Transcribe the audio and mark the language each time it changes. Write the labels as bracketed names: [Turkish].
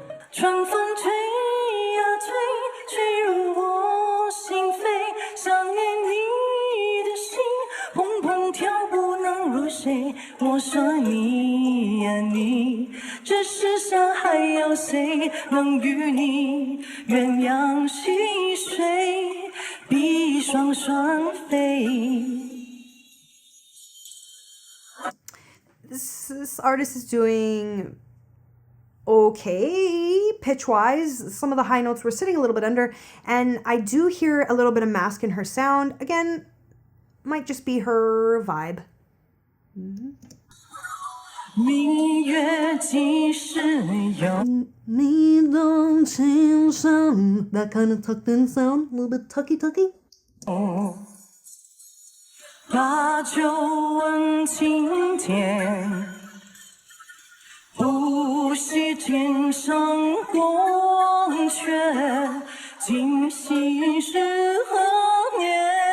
[Chinese] 春风吹呀吹，吹入我心扉，想念你的心，砰砰跳不能入睡。我说你呀你，这世上还有谁能与你鸳鸯戏水，比双双飞。 [English] This artist is doing okay pitch-wise. Some of the high notes were sitting a little bit under, and I do hear a little bit of mask in her sound. Again, might just be her vibe. [Chinese] 明月几时有？你动情伤 [English] that kind of tucked in sound, a little bit tucky. [Chinese] 把酒问青天，不惜天上宫阙，今夕是何年？